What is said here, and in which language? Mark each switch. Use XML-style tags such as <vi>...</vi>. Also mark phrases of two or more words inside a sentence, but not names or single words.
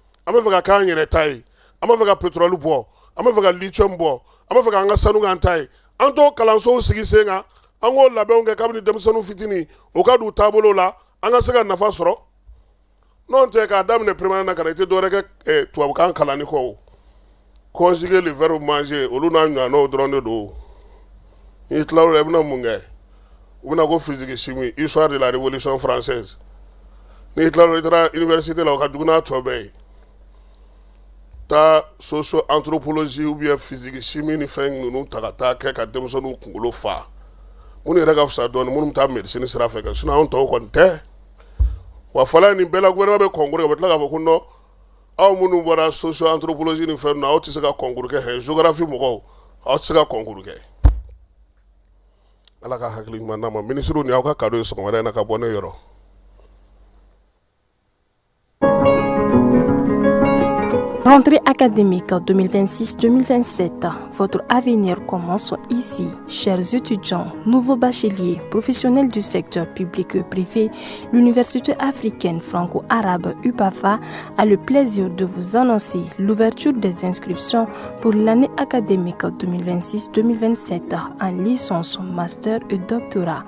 <bm>bɛ fɛ ka k'an yɛrɛ ta ye an bɛ fɛ ka pétrole bɔ an bɛ fɛ ka lithium bɔ an bɛ fɛ k'an ka sanu k'an ta ye an t'o kalansow sigi sen kan an k'o labɛnw kɛ kabini denmisɛnninw fitinin o ka don taabolo la an ka se ka nafa sɔrɔ n'o tɛ k'a daminɛ primaire na ka na i tɛ dɔwɛrɛ kɛ tubabukan kalanni kɔ o</bm> <fr>conjuguer le verbe manger</fr> <bm>olu n'a ɲɔgɔnnaw dɔrɔn de don n'i tila o la i bɛna mun kɛ u bɛna ko</bm> <fr>physique chimie histoire de la révolution française</fr> <bm>n'i tila o la i taara université la o ka jugu n'a tɔ bɛɛ ye taa</bm> <fr>socio anthropologie ou bien physique chimie</fr> <bm>ni fɛn ninnu ta ka taa kɛ ka denmisɛnninw kunkolo fa minnu yɛrɛ ka fisa dɔɔni minnu bɛ taa médecine sira fɛ kɛ sinon anw tɔw kɔni tɛ wa fɔlɔ nin bɛɛ la gouvernement bɛ concours kɛ u bɛ tila k'a fɔ ko non aw minnu bɔra</bm> <fr>socio anthropologie</fr> <bm>ni fɛn ninnu aw tɛ se ka concours kɛ géographie mɔgɔw aw tɛ se ka concours kɛ ala ka hakili ɲuman d'an ma ministre ni aw ka cadeau ye sɔgɔmada in na ka bɔ ne yɔrɔ.</bm> <fr>Rentrée académique 2026-2027, votre avenir commence ici. Chers étudiants, nouveaux bacheliers, professionnels du secteur public et privé, l'Université africaine franco-arabe UPAFA a le plaisir de vous annoncer l'ouverture des inscriptions pour l'année académique 2026-2027 en licence, master et doctorat.</fr>